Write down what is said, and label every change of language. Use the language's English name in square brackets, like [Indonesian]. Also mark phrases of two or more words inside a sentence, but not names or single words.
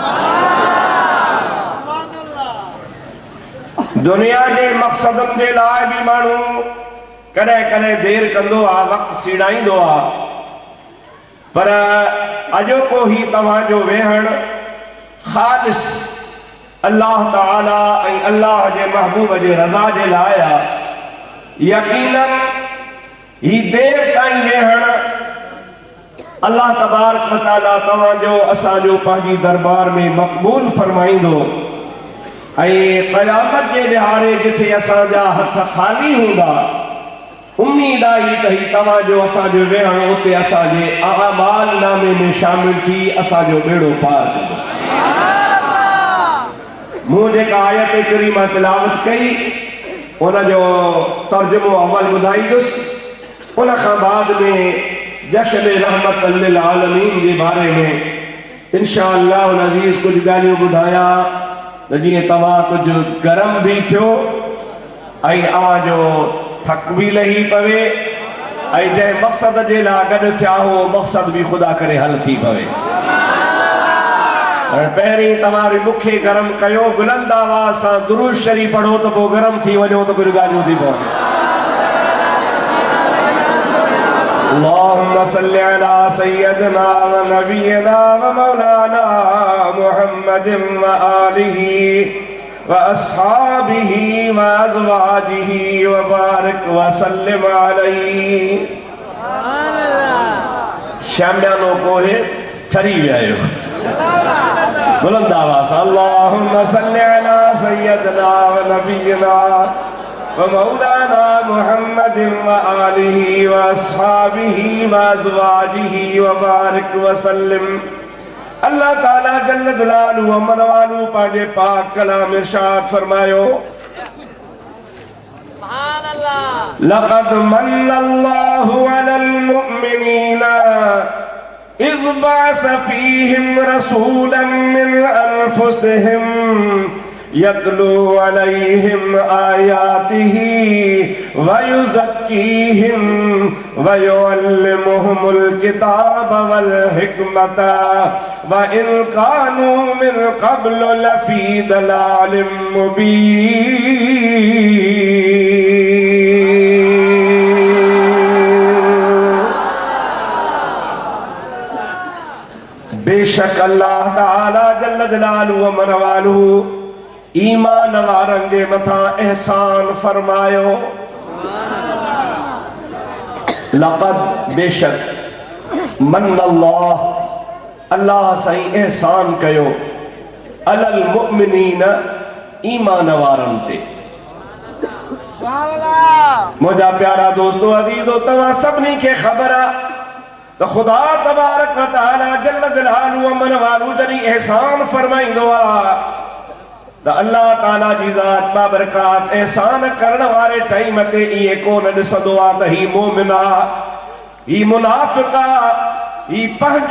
[Sindhi] दुनिया जे मक़सदनि जे लाइ भी माण्हू कॾहिं कॾहिं देर कंदो आहे, वक़्तु सीड़ाईंदो आहे, पर अॼोको ही तव्हांजो वेहण ख़ालिस अल्लाह ताला ऐं अल्लाह जे महबूब जे रज़ा जे लाइ आहे। यकीनन ही देर ताईं वेहण अल्लाह तबारक व तआला तव्हांजो असांजो पंहिंजी दरबार में मक़बूल फरमाईंदो ऐं क़यामत जे ॾिहाड़े जिथे असांजा हथ ख़ाली हूंदा, उम्मीद आई त ही तव्हांजो असांजो वेहण उते असांजे अमाल नामे में शामिल थी असांजो बेड़ो पार कंदो। मूं जेका आयत करीमा तिलावत कई उन जो तर्जुमो अवल ॿुधाईंदुसि, उन खां बाद में जश्न [Arabic] رحمة للعالمين [Sindhi] जे बारे में इंशाअल्लाह अज़ीज़ कुछ ॻाल्हियूं ॿुधायां त जीअं तव्हां कुझु गरम भी थियो ऐं अवांजो थक भी लही पवे ऐं जंहिं मक़सद जे लाइ गॾु थिया हो मक़सद भी ख़ुदा करे हल थी पवे। पहिरीं तव्हां मूंखे गरम कयो, बुलंद आवाज़ सां दुरूद शरीफ़ पढ़ो त पोइ गरम थी वञो त कुझु ॻाल्हियूं थी पवनि। [Arabic] اللهم صل على سيدنا ونبينا ومولانا محمد وآله وأصحابه وأزواجه وبارك وسلم عليه. [Sindhi] शामियानो कोहे ठरी विया आहियो, बुलंद आवाज़ [Arabic] اللهم صل على سيدنا ونبينا ومولانا محمد وآله وأصحابه وأزواجه وبارك وسلم. [Sindhi] अल्लाह ताला [Arabic] جل جلاله وعم نواله [Sindhi] पंहिंजे पाक कलाम इरशाद फरमायो, [Arabic] سبحان الله، لقد من الله على المؤمنين إذ بعث فيهم رسولا من أنفسهم يتلو عليهم آياته ويزكيهم ويعلمهم الكتاب والحكمة وإن كانوا من قبل لفي ضلال مبين. [Sindhi] बेशक अल्लाह ताला [Arabic] جل جلاله وعم نواله [Sindhi] ईमान वारनि जे मथां एहसान फरमायो। लक़द बेशक मन्नल्लाह अल्लाह साईं एहसान कयो [Arabic] على المؤمنين [Sindhi] ईमान वारनि ते। [Arabic] سبحان الله. [Sindhi] मुझा प्यारा दोस्तों अजीजो तवा सबनी के खबर तो खुदा [Arabic] تبارك وتعالى جل جلاله وعم نواله [Sindhi] जनी एहसान फरमाइंदो आ तो अल्लाह ताला जी ज़ात बाबरकात एहसान करण वाले टाइम ते ये कोन ॾिसंदो आ त ही मोमिन आ ही मुनाफिका ही पंहिंजो